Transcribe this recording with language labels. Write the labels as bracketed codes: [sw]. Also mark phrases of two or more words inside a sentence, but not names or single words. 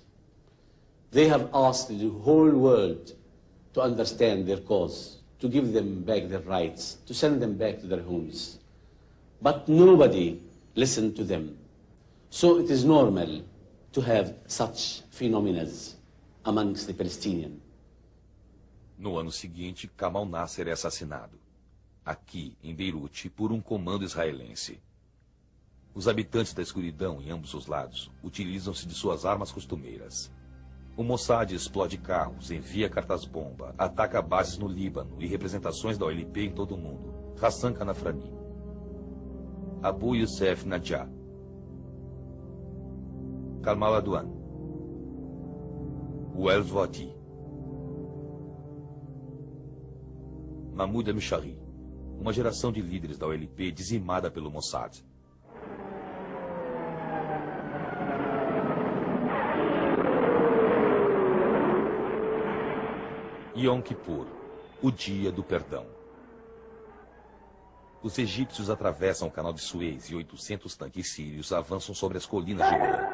[en] They have asked the whole world to understand their cause, to give them back their rights, to send them back to their homes. But nobody listened to them. So it is normal to have such phenomena amongst the Palestinians. [pt] No ano seguinte, Kamal Nasser é assassinado. Aqui, em Beirute, por um comando israelense. Os habitantes da escuridão, em ambos os lados, utilizam-se de suas armas costumeiras. O Mossad explode carros, envia cartas-bomba, ataca bases no Líbano e representações da OLP em todo o mundo. Hassan Kanafrani. Abu Youssef Najjar, Kalmal Adwan, Wael Zvati, Mahmoud al-Mishari, uma geração de líderes da OLP dizimada pelo Mossad. Yom Kippur, o dia do perdão. Os egípcios atravessam o canal de Suez e 800 tanques sírios avançam sobre as colinas de Golan.